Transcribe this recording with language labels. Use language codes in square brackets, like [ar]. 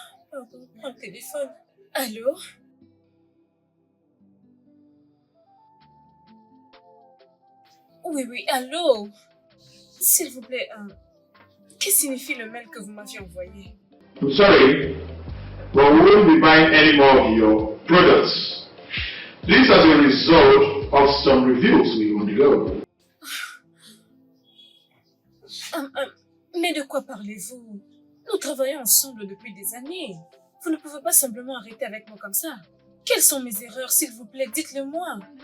[fr] Pardon, prends le téléphone. Allô? Oui, oui, allô? S'il vous plaît, que signifie le mail que vous m'aviez envoyé? [en] I'm sorry, but we won't be buying any more of your products. This is as a result of some reviews we undergo. [fr] Mais de quoi parlez-vous? Nous travaillons ensemble depuis des années. Vous ne pouvez pas simplement arrêter avec moi comme ça. Quelles sont mes erreurs, s'il vous plaît? Dites-le moi.